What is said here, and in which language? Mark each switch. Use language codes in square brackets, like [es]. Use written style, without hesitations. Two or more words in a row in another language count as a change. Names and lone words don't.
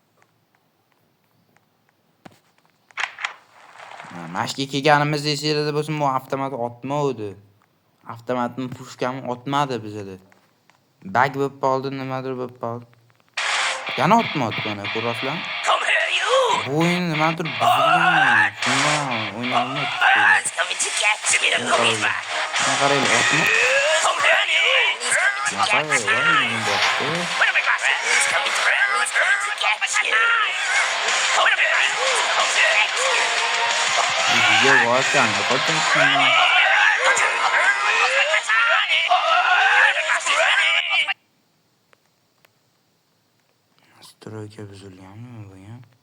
[uz] Mashqga kelganimizda esingizda bo'lsin, bu avtomat otmovdi. Avtomatni pushkami otmadi bizda. Bag bo'lib qoldi, nimadir bo'lib qoldi. Yana otmadi buni, ko'rasizlar? [en] Come here, you! [uz] Bu o'yin nimadir buzilgan. Shundan o'ynalmaydi. [en] It's coming to get you. Give me the cookies back. [uz] Qaraylik, otma. [en] Come here, you! He's coming to get you. Where are my glasses? He's coming to get you. Come here, you! Come to get you. [uz] Bizga voqean qo'ydim. Stroyga buzilganmi bu ham?